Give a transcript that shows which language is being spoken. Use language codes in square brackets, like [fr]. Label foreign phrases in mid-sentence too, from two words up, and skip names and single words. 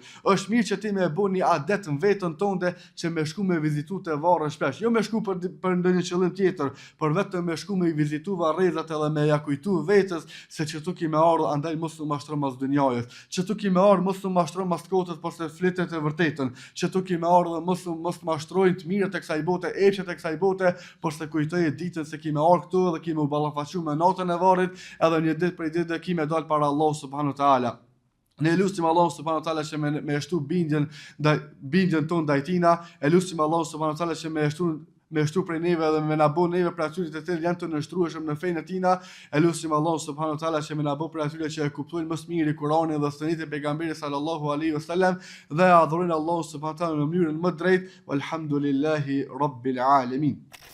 [sq] Është mirë që ti më bëni adet në veten tënde që me shku me vizitu të varre shpesh, jo me shku për ndonjë qëllim tjetër, por vetëm me shku me vizitu varrezat edhe me ja kujtu vetes se që tu ki me ardhur, andaj mos u mashtro mas dynjajës, që tu ki me ardhur mos u mashtro mas kotës, por se flitet e vërtetën, që tu ki me ardhur mos mashtrojnë të mirët e kësaj bote, epshet e kësaj bote, por se kujtoj ditën se ki me ardhur këtu dhe ki me u ballafaqu me natën e varrit, edhe një ditë prej ditëve ki me dal para Allah [ar] سبحانه وتعالى. [sq] Ne lutim Allah [ar] سبحانه وتعالى [sq] që me shtu bindjen tonë ndaj tina, e lutim Allah [ar] سبحانه وتعالى [sq] që me shtru prej neve dhe me na bo neve për atyre të tjerë janë të nështrueshëm në fenë e tina, e lutim Allah [ar] سبحانه وتعالى [sq] që me na bo për atyre që e kuptojnë më së miri Kur'anin dhe sunetin e pejgamberit [ar] صلى الله عليه وسلم [sq] dhe adhurojnë Allah [ar] سبحانه وتعالى [sq] në mënyrën më drejtë, [ar] والحمد لله رب العالمين.